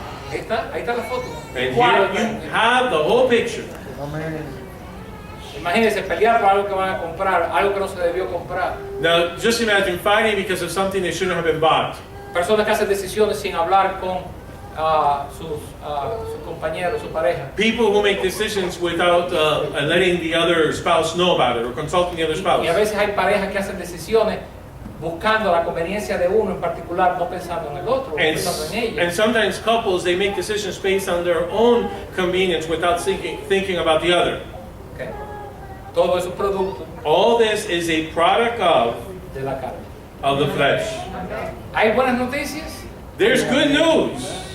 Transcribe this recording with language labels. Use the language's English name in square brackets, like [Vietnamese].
[Spanish] Ahí está la foto. [English] And [Spanish] Cuadro, [English] here you have the whole picture. [Spanish] Imagínense pelear por algo que van a comprar, algo que no se debió comprar. [English] Now, just imagine fighting because of something that shouldn't have been bought. [Spanish] Personas que hacen decisiones sin hablar con sus compañeros, su pareja. [English] People who make decisions without letting the other spouse know about it or consulting the other spouse. [Spanish] Y a veces hay parejas que hacen decisiones buscando la conveniencia de uno en particular, no pensando en el otro, [English] And, [Spanish] pensando en ella. [English] and sometimes couples, they make decisions based on their own convenience without thinking about the other. [Spanish] Okay. Todo eso es producto [English] All this is a product [Spanish] de la carne. [English] of the flesh. [Spanish] ¿Hay buenas noticias? [English] There's good news.